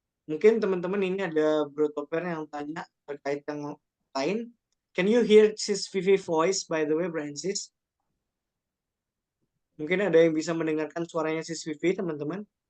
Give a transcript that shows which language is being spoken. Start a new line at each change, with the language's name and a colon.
Indonesian: Mungkin teman-teman ini ada Bro Toper yang tanya terkait yang lain.
English: Can you hear Sis Vivi voice by the way, Francis?
Indonesian: Mungkin ada yang bisa mendengarkan suaranya Sis Vivi, teman-teman?